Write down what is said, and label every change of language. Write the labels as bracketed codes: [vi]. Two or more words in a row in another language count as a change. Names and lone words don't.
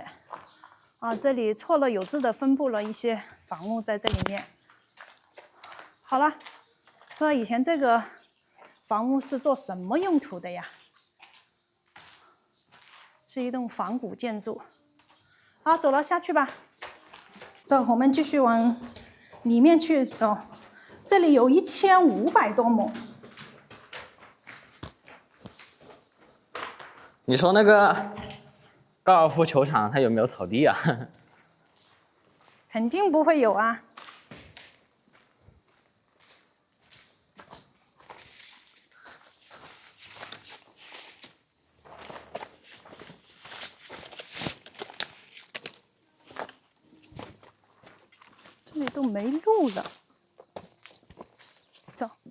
[zh] 啊，這裡錯落有致的分布了一些房屋在這裡面。好了，不知道以前這個房屋是做什麼用途的呀？是一棟仿古建築。好，走了，下去吧。走，我們繼續往裡面去走。這裡有1500多畝。你說那個高爾夫球場它有沒有草地啊？肯定不會有啊。這裡都沒路了，走。